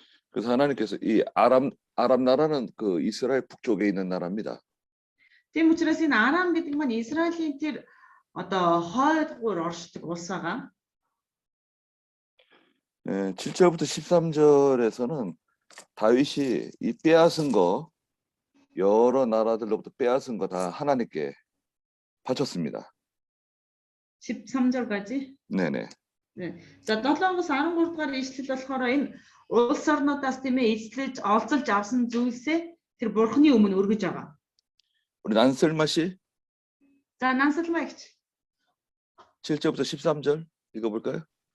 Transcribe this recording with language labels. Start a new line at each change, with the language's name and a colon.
Korean: 그래서 하나님께서 이 아람 나라는 그 이스라엘 북쪽에 있는 나라입니다.
Mongolian: Тийм учраас энэ Арам гэдэг маань Израилийн тэр одоо хойдгуур оршдог улс байгаа.
Korean: 예, 7절부터 13절에서는 다윗이 이 빼앗은 거 여러 나라들로부터 빼앗은 거 다 하나님께 바쳤습니다. 13절까지. 네네. 네.
Mongolian: За 7-оос 13 дугаар ишлэл болохоор энэ улс орнуудаас тийм ээ эзлэж олзолж авсан зүйлсээ тэр бурхны өмнө өргөж байгаа.
Korean: 우리 난슬마 씨
Mongolian: За Нансалмагч
Korean: 7절부터 13절 읽어볼까요?